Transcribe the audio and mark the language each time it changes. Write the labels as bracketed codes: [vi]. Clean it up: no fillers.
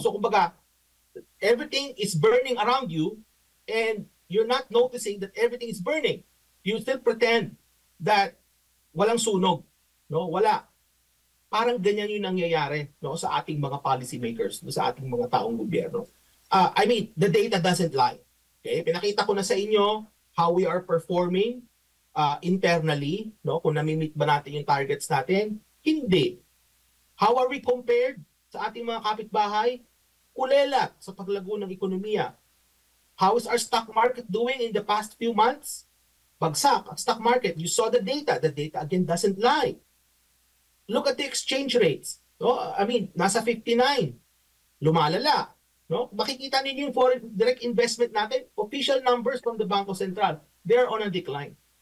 [en] So kumbaga, everything is burning around you, and you're not noticing that everything is burning. You still pretend that [tl] walang sunog. [en] No? [tl] Wala. Parang ganyan yung nangyayari, no, sa ating mga policy makers, no, sa ating mga taong gobyerno. [en] I mean, the data doesn't lie. [tl] Okay? Pinakita ko na sa inyo [en] how we are performing internally, [tl] no, kung nami-meet ba natin yung targets natin. Hindi. [en] How are we compared [tl] sa ating mga kapitbahay? Kulela sa paglago ng ekonomiya. [en] How is our stock market doing in the past few months? [tl] Bagsak ang stock market. [en] You saw the data. The data again doesn't lie. Look at the exchange rates. [tl] No? I mean, nasa 59. Lumalala. No? Makikita ninyo yung foreign direct investment natin. [en] Official numbers from the Bangko Sentral. They're on a decline.